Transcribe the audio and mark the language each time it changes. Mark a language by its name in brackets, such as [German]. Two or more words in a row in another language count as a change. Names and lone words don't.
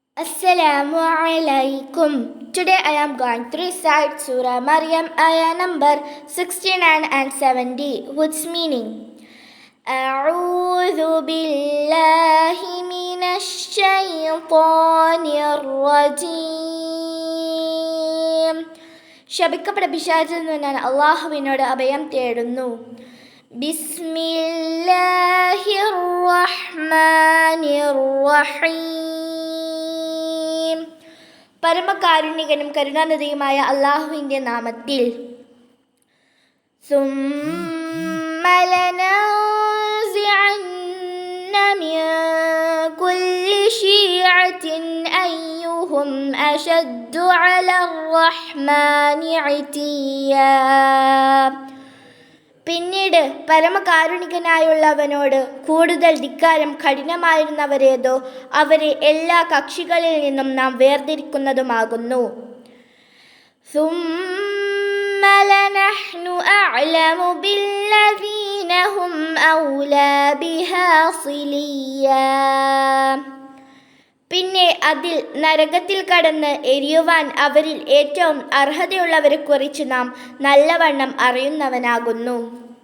[Arabic] السلام عليكم. [English] Today I am going to recite Surah Maryam, ayah number 69 and 70, whose meaning: [Arabic] أعوذ بالله من الشيطان الرجيم. [Malayalam] ശപിക്കപ്പെട്ട പിശാചിൽ നിന്ന് ഞാൻ അള്ളാഹുവിനോട് അഭയം തേടുന്നു. [Arabic] بسم الله الرحمن الرحيم. [Malayalam] പരമകാരുണികനും കരുണാനിധിയുമായ അള്ളാഹുവിൻ്റെ നാമത്തിൽ. [Arabic] ثم لننزعن من كل شيعة أيهم أشد على الرحمن عتيا. [Malayalam] പിന്നീട് പരമകാരുണികനായുള്ളവനോട് കൂടുതൽ ധിക്കാരം കഠിനമായിരുന്നവരേതോ അവരെ എല്ലാ കക്ഷികളിൽ നിന്നും നാം വേർതിരിക്കുന്നതുമാകുന്നു. [Arabic] ثم لنحن أعلم بالذين هم أولى بها صليا. [Malayalam] പിന്നെ അതിൽ നരകത്തിൽ കടന്ന് എരിയുവാൻ അവരിൽ ഏറ്റവും അർഹതയുള്ളവരെക്കുറിച്ച് നാം നല്ലവണ്ണം അറിയുന്നവനാകുന്നു.